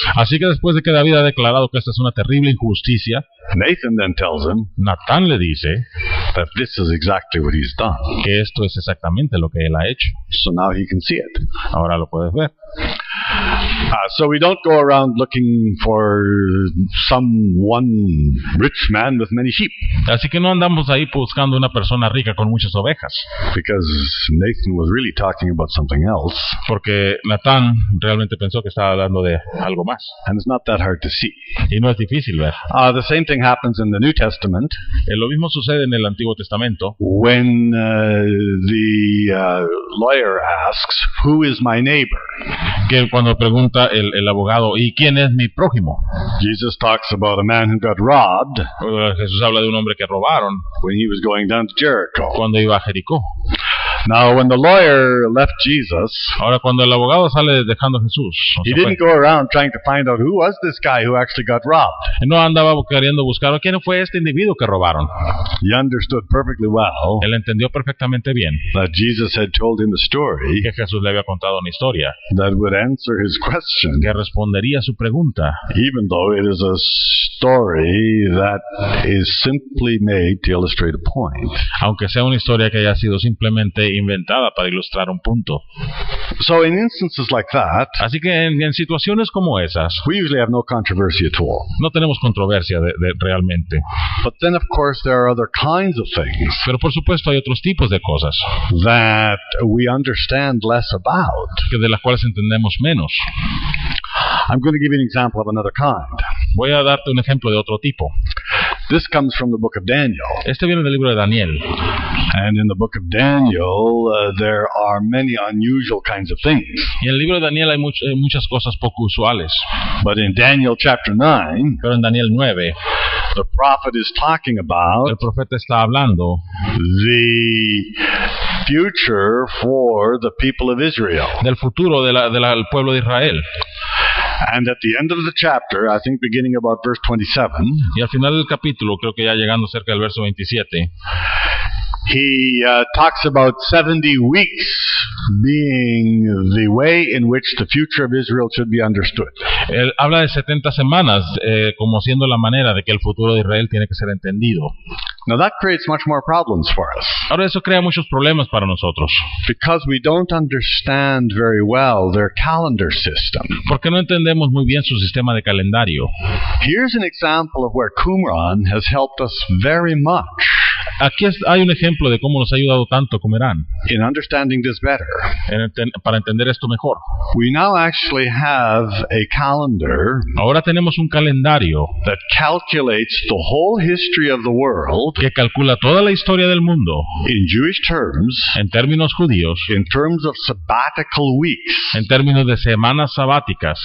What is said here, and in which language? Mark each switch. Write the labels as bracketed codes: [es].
[es] Así que después de que David ha declarado que esta es una terrible injusticia, [en] Nathan then tells him [es] Natán le dice [en] that this is exactly what he's done. [es] que esto es exactamente lo que él ha hecho. [en] So now he can see it. [es] Ahora lo puedes ver. [en] So we don't go around looking for some one rich man with many sheep, [es] Así que no andamos ahí buscando una persona rica con muchas ovejas, [en] because Nathan was really talking about something else, [es] porque Natán realmente pensó que estaba hablando de algo más, [en] and it's not that hard to see. [es] y no es difícil ver. [en] The same thing happens in the New Testament [es] Lo mismo sucede en el Antiguo Testamento, [en] when the lawyer asks, "Who is my neighbor?" [es] que cuando pregunta el abogado, ¿y quién es mi prójimo? [en] Jesus talks about a man who got robbed [es] Jesús habla de un hombre que robaron [en] when he was going down to Jericho. [es] cuando iba a Jericó. [en] Now, when the lawyer left Jesus, [es] Ahora, cuando el abogado sale dejando a Jesús, o [en] he [es] sea, [en] didn't go around trying to find out who was this guy who actually got robbed. [es] no andaba queriendo buscar quién fue este individuo que robaron. [en] He understood perfectly well [es] Él entendió perfectamente bien [en] that Jesus had told him a story [es] que Jesús le había contado una historia [en] that would answer his question, [es] que respondería a su pregunta, [en] even though it is a story that is simply made to illustrate a point. [es] aunque sea una historia que haya sido simplemente inventada para ilustrar un punto. [en] So in instances like that, [es] Así que en situaciones como esas, [en] we usually have no controversy at all. [es] no tenemos controversia de realmente. [en] But then, of course, there are other kinds of things [es] Pero por supuesto hay otros tipos de cosas [en] that we understand less about. [es] que de las cuales entendemos menos. [en] I'm going to give you an example of another kind. [es] Voy a darte un ejemplo de otro tipo. [en] This comes from the book of Daniel. [es] Este viene del libro de Daniel. [en] And in the book of Daniel, there are many unusual kinds of things. [es] Y en el libro de Daniel hay muchas cosas poco usuales. [en] But in Daniel chapter 9, [es] Pero en Daniel 9, [en] the prophet is talking [es] el [en] about [es] profeta está hablando [en] the future for the people of Israel. [es] del futuro del pueblo de Israel. [en] And at the end of the chapter, I think beginning about verse 27, [es] Y al final del capítulo, creo que ya llegando cerca del verso 27, [en] he talks about 70 weeks being the way in which the future of Israel should be understood. [es] él habla de 70 semanas como siendo la manera de que el futuro de Israel tiene que ser entendido. [en] Now that creates much more problems for us, [es] Ahora eso crea muchos problemas para nosotros, [en] because we don't understand very well their calendar system. [es] porque no entendemos muy bien su sistema de calendario. [en] Here's an example of where Qumran has helped us very much [es] Aquí hay un ejemplo de cómo nos ha ayudado tanto Qumran [en] in understanding this better. [es] para entender esto mejor. [en] We now actually have a calendar [es] Ahora tenemos un calendario [en] that calculates the whole history of the world [es] que calcula toda la historia del mundo [en] in Jewish terms, [es] en términos judíos, [en] in terms of sabbatical weeks [es] en términos de semanas sabáticas,